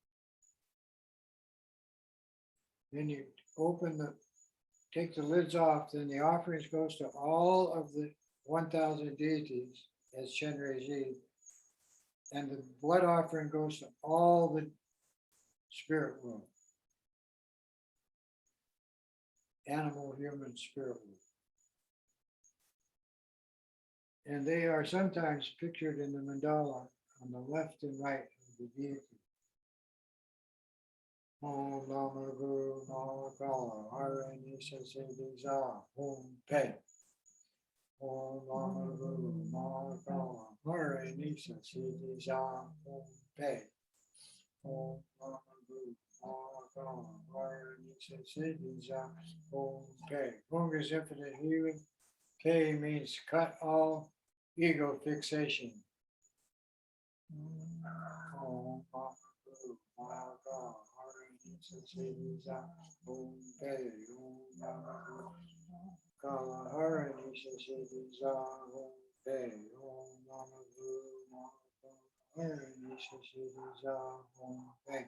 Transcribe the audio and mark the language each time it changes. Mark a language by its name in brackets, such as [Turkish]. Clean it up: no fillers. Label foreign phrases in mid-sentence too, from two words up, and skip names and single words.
[English] Then you take the lids off, then the offerings goes to all of the 1,000 deities as Chenrezi, and the blood offering goes to all the spirit world. Animal, human, spirit world. And they are sometimes pictured in the mandala on the left and right of the deity. [Sanskrit] Om Lama Guru Mahakala, Aranisa Siddhiza. Om Pe. Om Lama Guru Mahakala. Hari Nisa Siddhi Za Om Pe. Om Mama Guru Maka Hari Nisa Siddhi Za Om Pe. [English] Hung is infinite healing. K means cut all ego fixation. [Sanskrit] Om Mama Guru Maka Hari Nisa Siddhi Za Om Pe. Om Mama Guru Kala Hari Nisa Siddhi Za Om Pe. Om Mama Guru Maka Hari Nisa Siddhi Za Om Pe.